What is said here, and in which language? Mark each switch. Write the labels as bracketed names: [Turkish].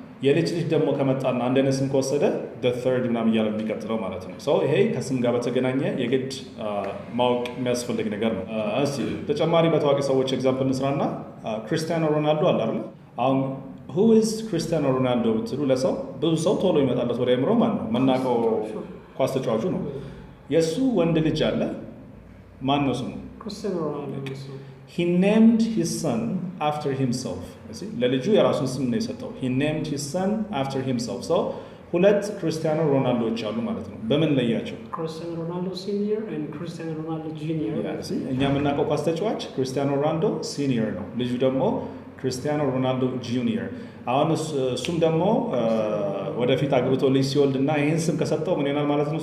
[Amharic] የልጅ ልጅ ደግሞ ከመጣና አንድ አይነት ስም ከወሰደ [English] the third [Amharic] ምናምን እያለ የሚቀጥለው ማለት ነው። ሶ ይሄ ከስም ጋር በተገናኘ የግድ ማወቅ የሚያስፈልግ ነገር ነው። እስቲ ተጨማሪ በታዋቂ ሰዎች ኤግዛምፕል እንስራና ክርስቲያኖ ሮናልዶ አለ አይደል? አሁን [English] who is [Amharic] ክርስቲያኖ ሮናልዶ ብትሉ ለሰው ብዙ ሰው ቶሎ ይመጣለት ወደ አእምሮ ማን ነው? መናቀው ኳስ ተጫዋቹ ነው። የሱ ወንድ ልጅ አለ። ማን ነው ስሙ? ክርስቲያኖ ሮናልዶ። [English] he named his son after himself. [Amharic] ለልጁ የራሱን ስም ነው የሰጠው። [English] he named his son after himself. so [Amharic] ሁለት ክርስቲያኖ ሮናልዶዎች አሉ ማለት ነው። በምን ለያቸው? ክርስቲያኖ ሮናልዶ ሲኒየር [English] and [Amharic] ክርስቲያኖ ሮናልዶ ጁኒየር። እኛ የምናውቀው ኳስ ተጫዋች ክርስቲያኖ ሮናልዶ ሲኒየር ነው። ልጁ ደግሞ ክርስቲያኖ ሮናልዶ ጁኒየር። አሁን እሱም ደግሞ ወደፊት አግብቶ ልጅ ሲወልድ እና ይህን ስም ከሰጠው ምን ይሆናል ማለት ነው?